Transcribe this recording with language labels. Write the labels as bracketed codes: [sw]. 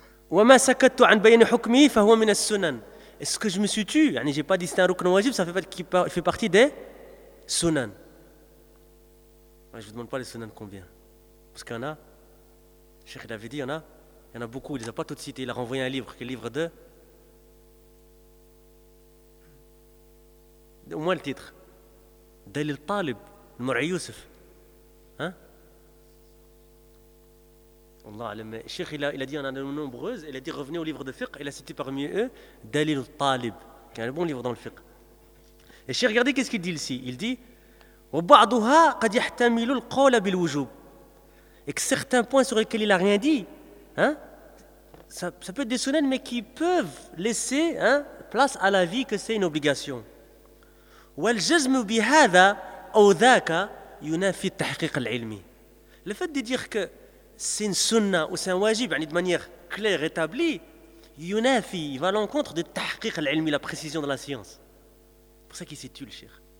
[ar] وما سكت عن بيان حكمه فهو من السنن. [fr] Est-ce que je me suis tu, yani j'ai pas dit c'est un rukn wajib, ça fait partie des sunan. Je vous demande pas les sunan combien. Parce qu'il y en a. Cheikh il avait dit il y en a beaucoup, il les a pas toutes citées, il a renvoyé un livre, qui est le livre de au moins le titre. Dalil Talib, Mouri Youssef. Cheikh, il a dit, il y en a de nombreuses. Il a dit, revenez au livre de fiqh. Il a cité parmi eux, Dalil Talib, qui est un bon livre dans le fiqh. Et Cheikh, regardez qu'est-ce qu'il dit ici. Il dit, [ar] وَبَعْضُهَا قَدْ يَحْتَمِلُ الْقَوْلَ بِالْوُجُوبِ. [fr] Et que certains points sur lesquels il n'a rien dit, ça peut être des sunnahs, mais qui peuvent laisser place à l'avis que c'est une obligation. [ar] وَالْجَزْمُ بِهَذَا أَوْ ذَاكَ يُنَافِي التَّحْقِقَ الْعِلْمِ. [fr] Le fait de dire que c'est une sunna ou c'est un wajib, de manière claire, établie, yunafi, il va à l'encontre de tahqiq al-ilmi, la précision de la science. C'est pour ça qu'il s'est tué, le cheikh.